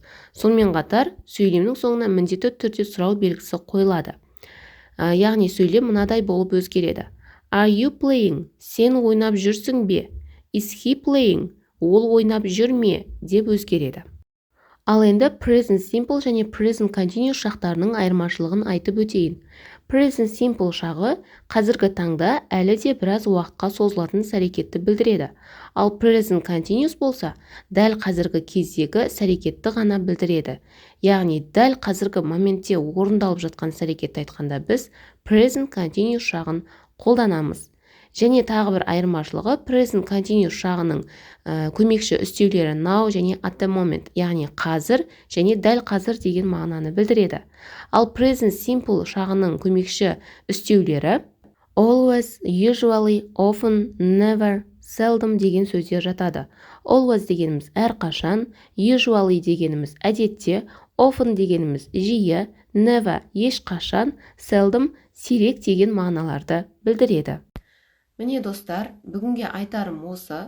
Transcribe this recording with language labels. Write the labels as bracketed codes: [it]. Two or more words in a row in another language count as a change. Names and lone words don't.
[kk] Сонымен қатар сөйлемнің соңына міндетті түрде сұрау белгісі қойылады. Яғни сөйлем мынадай болып өзгереді. [en] Are you playing? [kk] Сен ойнап жүрсің бе? [en] Is he playing? [kk] Ол ойнап жүр ме? Деп өзгереді. Ал енді [en] present simple [kk] және [en] present continuous [kk] шақтарының айырмашылығын айтып өтейін. [en] Present simple [kk] шағы қазіргі таңда әлі де біраз уақытқа созылатын іс-әрекетті білдіреді. Ал [en] present continuous [kk] болса, дәл қазіргі кездегі іс-әрекетті ғана білдіреді. Яғни дәл қазіргі моментте орындалып жатқан іс-әрекетті айтқанда біз [en] present continuous [kk] шағын қолданамыз. Және тағы бір айырмашылығы, [en] present continuous [kk] шағының көмекші үстеулері now және [en] at the moment, [kk] яғни қазір және дәл қазір деген мағынаны білдіреді. Ал [en] present simple [kk] шағының көмекші үстеулері [en] always, usually, often, never, seldom [kk] деген сөздер жатады. Always дегеніміз әрқашан, usually дегеніміз әдетте, often дегеніміз жиі, never ешқашан, seldom сирек деген мағыналарды білдіреді. Міне достар, бүгінге айтарым осы.